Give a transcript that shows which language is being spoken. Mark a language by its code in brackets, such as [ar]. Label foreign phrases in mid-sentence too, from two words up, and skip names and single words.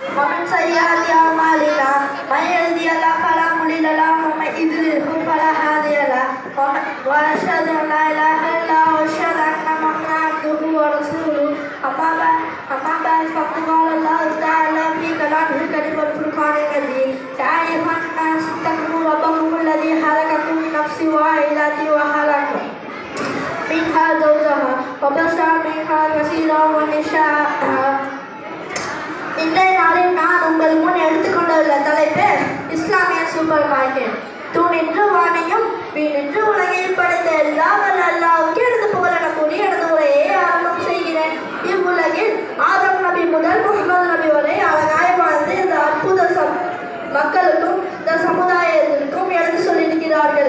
[ar] ومن سيئات أعمالنا من يهده الله فلا مضل له ومن يضلل فلا هادي له وأشهد أن لا إله إلا الله وأشهد أن محمدا عبده ورسوله أما بعد فقد قال الله تعالى في كلامه الكريم والفرقان المجيد يا أيها الناس اتقوا ربكم الذي خلقكم من نفس واحدة وخلق منها زوجها وبث منها كثيرا ونساء. [ta] இன்றைய நாளில் நான் உங்கள் முன் எடுத்துக்கொண்டுள்ள தலைப்பு இஸ்லாமிய [en] super market. [ta] தூணின்று வானையும் வீணின்று உலகையும் படைத்த எல்லாவல்ல அல்லாஹ்வுக்கு எனது புகழென கூறி எனது உரையை ஆரம்பம் செய்கிறேன். இவ்வுலகில் ஆதம் நபி முதல் முகமது நபி வரை அழகாய் வாழ்ந்து இந்த அற்புத மக்களுக்கும் இந்த சமுதாயத்திற்கும் எடுத்து சொல்லியிருக்கிறார்கள்.